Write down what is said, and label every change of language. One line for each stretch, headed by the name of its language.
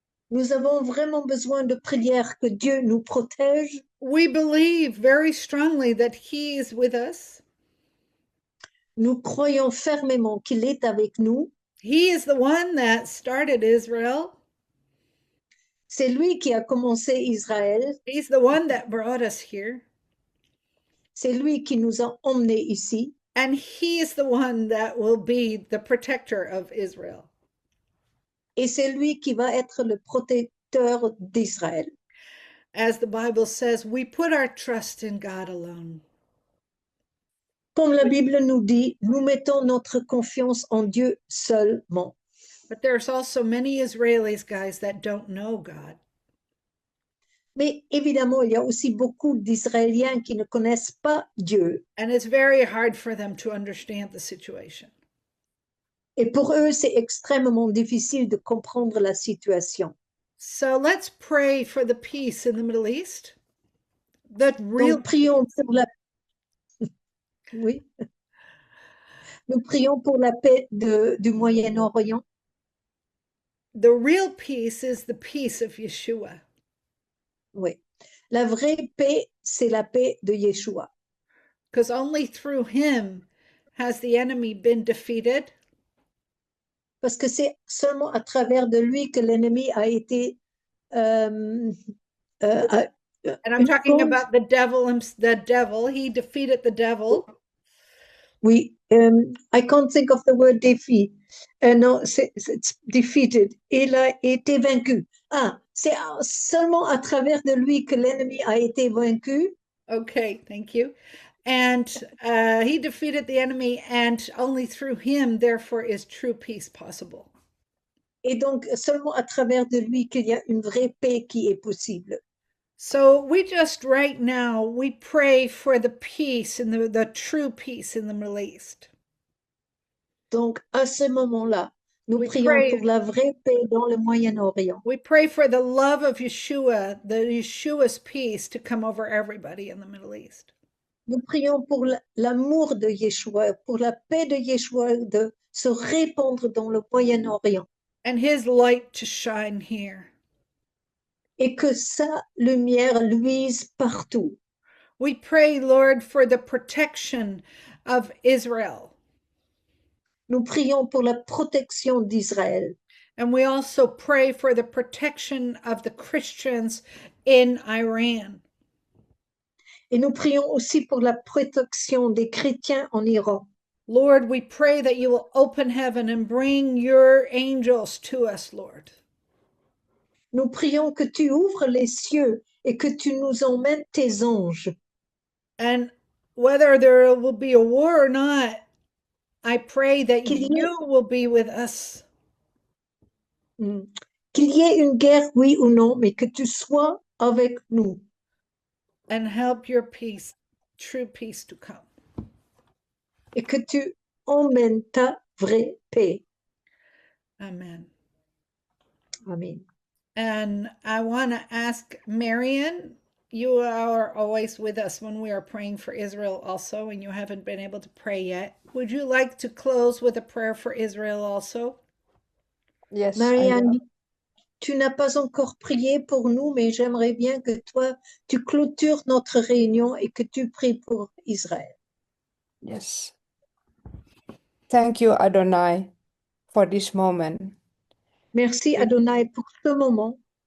French: Nous avons vraiment besoin de prière que Dieu nous protège.
English: We believe very strongly that He is with us.
French: Nous croyons fermement qu'il est avec nous.
English: He is the one that started Israel.
French: C'est lui qui a commencé Israël.
English: He's the one that brought us here.
French: C'est lui qui nous a emmenés ici.
English: And He is the one that will be the protector of Israel.
French: Et c'est lui qui va être le protecteur d'Israël.
English: As the Bible says, we put our trust in God alone.
French: Comme la Bible nous dit, nous mettons notre confiance en Dieu seulement.
English: But there's also many Israelis, guys, that don't know God.
French: Mais évidemment, il y a aussi beaucoup d'Israéliens qui ne connaissent pas Dieu.
English: And it's very hard for them to understand the situation.
French: Et pour eux, c'est extrêmement difficile de comprendre la situation.
English: So let's pray for the peace in the Middle East. The real
French: Donc, prions pour la... Oui. Nous prions pour la paix du Moyen-Orient.
English: The real peace is the peace of Yeshua.
French: Oui. La vraie paix, c'est la paix de Yeshua.
English: Because only through him has the enemy been defeated.
French: Parce que c'est seulement à travers de lui que l'ennemi a été...
English: And I'm talking about the devil. He defeated the devil. Oui, I can't think of the word defeat.
French: Non, c'est defeated. Il a été vaincu. Ah, c'est seulement à travers de lui que l'ennemi a été vaincu.
English: Okay, thank you. And he defeated the enemy, and only through him, therefore, is true peace possible.
French: Et donc, seulement à travers de lui qu'il y a une vraie paix qui est possible.
English: So we just right now, we pray for the peace and the true peace in the Middle East.
French: Donc, à ce moment-là, nous prions pour la vraie paix dans le Moyen-Orient.
English: We pray for the love of Yeshua, Yeshua's peace to come over everybody in the Middle East.
French: Nous prions pour l'amour de Yeshua, pour la paix de Yeshua de se répandre dans le Moyen-Orient.
English: And his light to shine here.
French: Et que sa lumière luise partout.
English: We pray, Lord, for the protection of Israel.
French: Nous prions pour la protection d'Israël.
English: And we also pray for the protection of the Christians in Iran.
French: Et nous prions aussi pour la protection des chrétiens en Iran.
English: Lord, we pray that you will open heaven and bring your angels to us, Lord.
French: Nous prions que tu ouvres les cieux et que tu nous emmènes tes anges.
English: And whether there will be a war or not, I pray that
French: Qu'il y ait-
English: you will be with us.
French: Qu'il y ait une guerre, oui ou non, mais que tu sois avec nous.
English: And help your peace, true peace, to come.
French: Et que tu emmènes ta vraie paix.
English: Amen.
French: Amen.
English: And I want to ask Marian, you are always with us when we are praying for Israel also, and you haven't been able to pray yet. Would you like to close with a prayer for Israel also? Yes,
French: Marianne, tu n'as pas encore prié pour nous, mais j'aimerais bien que toi, tu clôtures notre réunion et que tu pries pour Israël.
English: Yes. Thank you, Adonai, for this moment.
French: Merci Adonai pour ce moment.